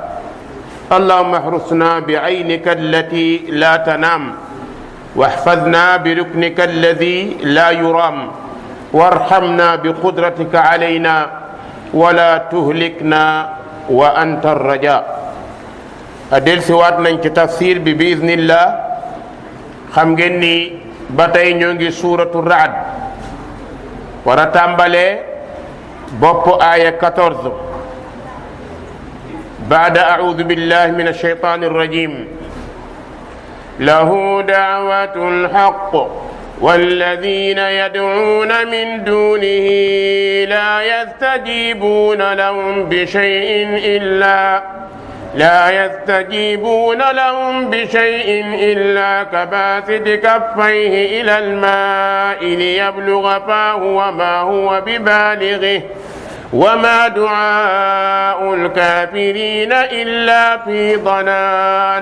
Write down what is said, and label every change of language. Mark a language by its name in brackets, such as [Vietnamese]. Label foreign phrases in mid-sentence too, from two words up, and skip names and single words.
[Arabic] اللهم احرسنا بعينك التي لا تنام، واحفظنا بركنك الذي لا يرام، وارحمنا بقدرتك علينا ولا تهلكنا وأنت الرجاء. [Wolof] adel si waat nañ ci tafsir bi biiznillah. xam ngeen ni ba tey ñoo ngi suuratu Ra'd, war a tàmbalee bopp aaya 14 [Arabic] بعد أعوذ بالله من الشيطان الرجيم. له دعوة الحق والذين يدعون من دونه لا يستجيبون لهم بشيء إلا كباسط كفيه إلى الماء ليبلغ فاه وما هو ببالغه وما دعاء الكافرين إلا في ضلال.